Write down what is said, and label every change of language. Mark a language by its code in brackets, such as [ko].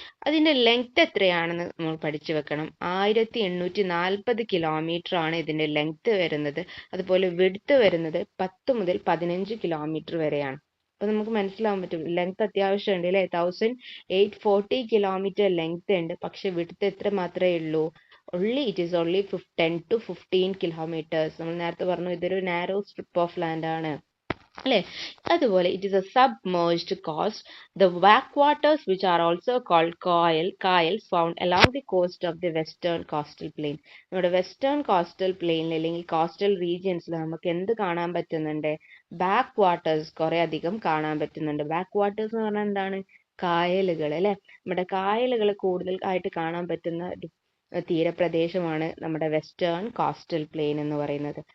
[ml] അതിന്റെ ലെങ്ത് എത്രയാണെന്ന് നമ്മൾ പഠിച്ചു വെക്കണം. 1840 കിലോമീറ്റർ ആണ് ഇതിന്റെ ലെങ്ത് വരുന്നത്. അതുപോലെ വിഡ്ത്ത് വരുന്നത് 10 മുതൽ 15 കിലോമീറ്റർ വരെയാണ്. അപ്പൊ നമുക്ക് മനസ്സിലാവാൻ പറ്റും ലെങ്ത് അത്യാവശ്യം ഉണ്ട് അല്ലെ. 1840 കിലോമീറ്റർ ലെങ്ത് ഉണ്ട്, പക്ഷെ വിഡ്ത്ത് എത്ര മാത്രമേ ഉള്ളൂ? [en] it is only 10 to 15 kilometers. [ml] നമ്മൾ നേരത്തെ പറഞ്ഞു ഇതൊരു നാരോ സ്ട്രിപ്പ് ഓഫ് ലാൻഡ് ആണ് അല്ലെ. [en] അതുപോലെ it is a submerged coast. The backwaters, which are also called kayals found along the coast of the western coastal plain. [ml] നമ്മുടെ വെസ്റ്റേൺ കോസ്റ്റൽ പ്ലെയിനിൽ അല്ലെങ്കിൽ കോസ്റ്റൽ റീജിയൻസിൽ നമുക്ക് എന്ത് കാണാൻ പറ്റുന്നുണ്ട്? ബാക്ക് വാട്ടേഴ്സ് കുറെ അധികം കാണാൻ പറ്റുന്നുണ്ട്. ബാക്ക് വാട്ടേഴ്സ് എന്ന് പറഞ്ഞാൽ എന്താണ്? കായലുകൾ അല്ലെ. നമ്മുടെ കായലുകൾ കൂടുതൽ ആയിട്ട് കാണാൻ പറ്റുന്ന തീരപ്രദേശമാണ് നമ്മുടെ വെസ്റ്റേൺ കോസ്റ്റൽ പ്ലെയിൻ എന്ന് പറയുന്നത്.